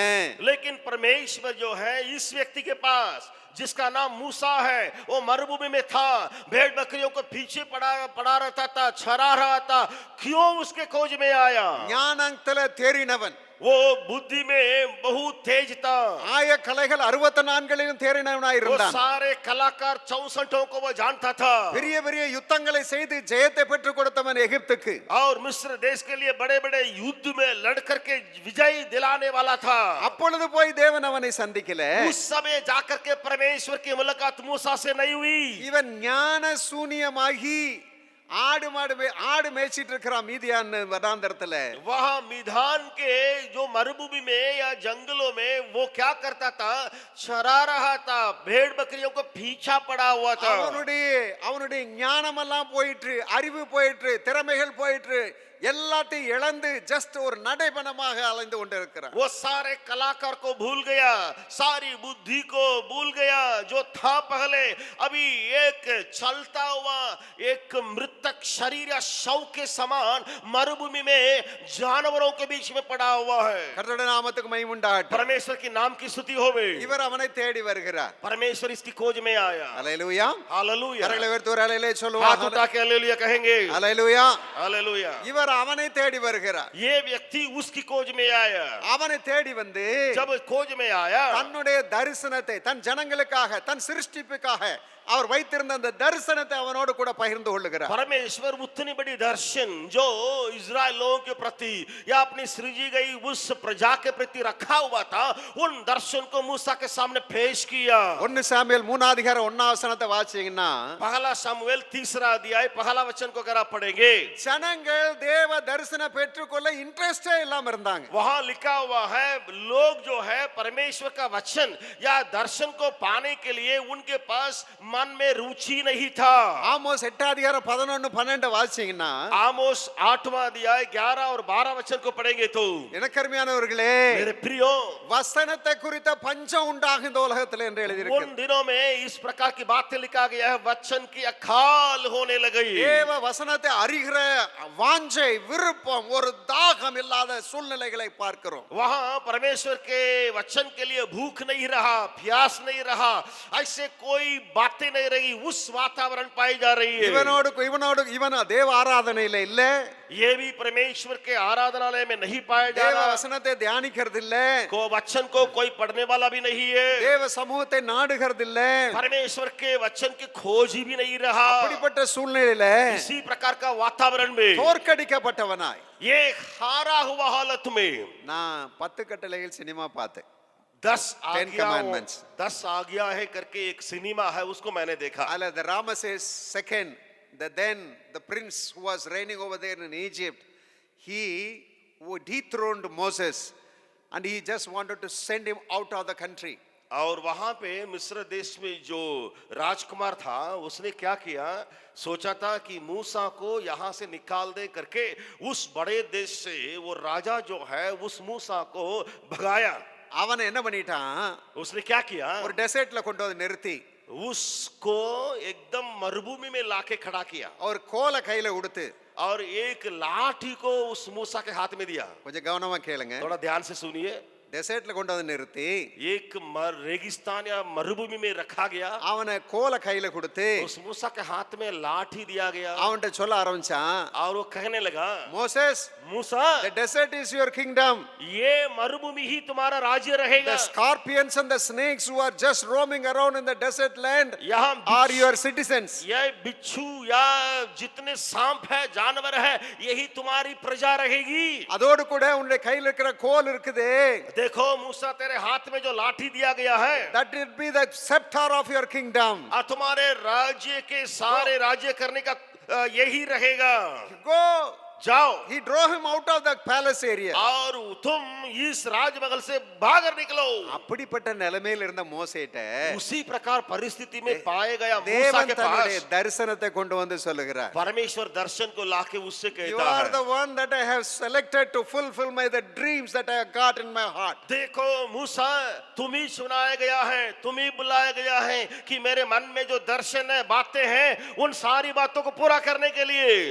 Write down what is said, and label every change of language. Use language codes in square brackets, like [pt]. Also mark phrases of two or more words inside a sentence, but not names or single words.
[hi] लेकिन परमेश्वर जो है इस व्यक्ति के पास, जिसका नाम मूसा है, वो मरुभूमि में था, भेड़ बकरियों को पीछे पड़ा रहता था, चरा रहा था, क्यों उसके खोज में आया? [ta] ஞானத்துல தேறினவன், [hi] वो बुद्धि में बहुत तेज था, [ta] ஆய கலைகள் 64 தேறினவனாய் [hi] वो [ta] இருந்தான். [hi] सारे कलाकार 64 को वो जानता था, [ta] பெரிய பெரிய யுத்தங்களை செய்து ஜெயத்தை பெற்றுக் கொடுத்தவன் எகிப்துக்கு. [hi] और मिस्र देश के लिए बड़े बड़े युद्ध में लड़ करके विजय दिलाने वाला था। [ta] அப்பொழுது போய் தேவன் அவனை சந்திக்கல. [hi] उस समय जाकर के परमेश्वर की मुलाकात मूसा से नहीं हुई। [ta] இவன் ஞான சூனியமாகி ஆடு மேய்ச்சிட்டு இருக்கிறான் மீதியான் வனாந்தரத்துல. [hi] वहां मिधान के जो मरुभूमि में या जंगलों में वो क्या करता था? चरा रहा था, भेड़ बकरियों को पीछा पड़ा हुआ था। [ta] அவனுடைய ஞானமெல்லாம் போயிற்று, அறிவு போயிற்று, திறமைகள் போயிற்று, எல்லாத்தையும் இழந்து ஜஸ்ட் ஒரு நடைபணமாக அலைந்து கொண்டிருக்கிறான். [hi] वो सारे कलाकार को भूल गया, सारी बुद्धि को भूल गया जो था पहले। अभी एक चलता हुआ एक मृतक शरीर या शव के समान मरुभूमि में जानवरों के बीच में पड़ा हुआ है। [ta] கர்த்தருடைய நாமத்துக்கு மகிமை உண்டாகட்டும். [hi] परमेश्वर की नाम की स्तुति होवे। [ta] இவர் அவனை தேடி வருகிறார். [hi] परमेश्वर इसकी खोज में आया। [ta] அல்லேலூயா. [hi] हालेलुया। [ta] கரங்களை உயர்த்தி ஒரு அல்லேலூயா [hi] हाथ [ta] சொல்லுவாங்க. [hi] उठा के हालेलुया कहेंगे। [ta] அல்லேலூயா. [hi] हालेलुया। [ta] இவர் அவனை தேடி வருகிறார். [hi] ये व्यक्ति उसकी खोज में आया। [ta] அவனை தேடி வந்து [hi] जब खोज में आया, [ta] தன்னுடைய தரிசனத்தை, தன் ஜனங்களுக்காக, தன் சிருஷ்டிப்புக்காக அவர் வைத்திருந்த அந்த தரிசனத்தை அவனோடு கூட பகிர்ந்து கொள்ளுகிறார். [hi] परमेश्वर उतनी बड़ी दर्शन जो इजराइल लोगों के प्रति या अपनी सृजी गई उस प्रजा के प्रति रखा हुआ था, उन दर्शन को मूसा के सामने पेश किया। [ta] 1 சாமுவேல் 3 அதிகாரம் 1 வசனத்தை வாசிச்சீங்கன்னா, [hi] पहला सामुएल 3 अध्याय पहला वचन को अगर आप पढ़ेंगे, [ta] ஜனங்கள் தேவ தரிசனம் பெற்றுக்கொள்ள இன்ட்ரெஸ்டே இல்லாம இருந்தாங்க. [hi] वहां लिखा हुआ है लोग जो है परमेश्वर का वचन या दर्शन को पाने के लिए उनके पास मन में रुचि नहीं था। [ta] ஆமோஸ் 8 அதிகாரம் 11 12 வாசிச்சீங்கன்னா, [hi] आमोस 8वां अध्याय 11 और 12 वचन को पढ़ेंगे तो, [ta] எனக்கருமையானவர்களே, [hi] मेरे प्रियो, [ta] வசனத்தை குறித்த பஞ்சம் உண்டாகும் இந்த உலகத்தில் என்று [hi] उन [ta] எழுதியிருக்கு. [hi] दिनों में इस प्रकार की बातें लिखा गया है, वचन की अकाल होने लगी। [ta] தேவ வசனத்தை அறிகிற வாஞ்சை, விருப்பம், ஒரு தாகம் இல்லாத சூழ்நிலைகளை பார்க்கிறோம். [hi] वहां परमेश्वर के वचन के लिए भूख नहीं रहा, प्यास नहीं रहा, ऐसे कोई बातें नहीं रही, उस वातावरण पाई जा रही है। [ta] இவன் தேவ ஆராதனையில இல்ல, [hi] ये भी परमेश्वर के आराधनालय में नहीं पाया जा [ta] தேவ [hi] रहा, [ta] வசனத்தை தியானிக்கிறது இல்ல, [hi] को वचन को कोई पढ़ने वाला भी नहीं है, [ta] தேவ சமூகத்தை நாடுகிறது இல்ல. [hi] परमेश्वर के वचन की खोज ही भी नहीं रहा। [ta] அப்படிப்பட்ட சூழ்நிலையில [hi] इसी प्रकार का वातावरण में [ta] தோற்கடிக்கப்பட்டவனாய் [hi] ये हारा हुआ हालत में [ta] நான் 10 கட்டளைகள் சினிமா பார்த்தேன். 10 Ten Commandments. [hi] 10 आज्ञा है करके एक सिनेमा है, उसको मैंने देखा। [ta] அல்ல, [en] the Ramesses second, the prince who was reigning over there in Egypt, he dethroned Moses and he just wanted to send him out of the country. [hi] और वहां पे मिस्र देश में जो राजकुमार था, उसने क्या किया? सोचा था कि मूसा को यहां से निकाल दे करके उस बड़े देश से वो राजा जो है उस मूसा को भगाया। [ta] அவன் என்ன பண்ணிட்டான்? [hi] उसने क्या किया? [ta] ஒரு டெசர்ட்ல கொண்டு வந்து நிறுத்தி [hi] उसको एकदम मरुभूमि में लाके खड़ा किया [ta] ஒரு கோலை கையில கொடுத்து [hi] और एक लाठी को उस मूसा के हाथ में दिया। [ta] கொஞ்சம் கவனமா கேளுங்க. [hi] थोड़ा ध्यान से सुनिए। [ta] டெசர்ட்ல கொண்டு வந்து நிறுத்தி [hi] एक रेगिस्तान या मरुभूमि में रखा गया, [ta] அவனை கோலை கையில கொடுத்து [hi] उस मूसा के हाथ में लाठी दिया गया [ta] அவன்கிட்ட சொல்ல ஆரம்பிச்சான், [hi] और वो कहने लगा, [ta] மோசேஸ், [hi] मूसा, [en] the desert is your kingdom. [hi] ये मरुभूमि ही तुम्हारा राज्य रहेगा। [en] The scorpions and the snakes who are just roaming around in the desert land [hi] यहाँ [en] are your citizens. [hi] ये बिच्छू या जितने सांप है, जानवर है, यही तुम्हारी प्रजा रहेगी। [ta] அதோடு கூட உன்னுடைய கையில இருக்கிற கோல் இருக்குதே, [hi] देखो मूसा, तेरे हाथ में जो लाठी दिया गया है, [en] that will be the scepter of your kingdom. [hi] और तुम्हारे राज्य के सारे राज्य करने का यही रहेगा, [en] Go. [hi] जाओ [en] He drove him out of the palace area. [hi] और तुम इस राजमहल से बाहर निकलो। [ta] அப்படிப்பட்ட நிலைமையில் இருந்த மோசேட்ட [hi] उसी प्रकार परिस्थिति में पाए गया मूसा [ta] தேவன் [hi] के [ta] தன்னுடைய [hi] पास [ta] தரிசனத்தை கொண்டு வந்து சொல்லுகிறார். [hi] परमेश्वर दर्शन को लाके उससे [en] You [hi] कहता [en] are [hi] है, [en] the one that I have selected to fulfill the dreams that I have got in my heart. [hi] देखो मूसा, तुम ही चुनाया गया है, तुम ही बुलाया गया है कि मेरे मन में जो दर्शन है, बातें हैं, उन सारी बातों को पूरा करने के लिए।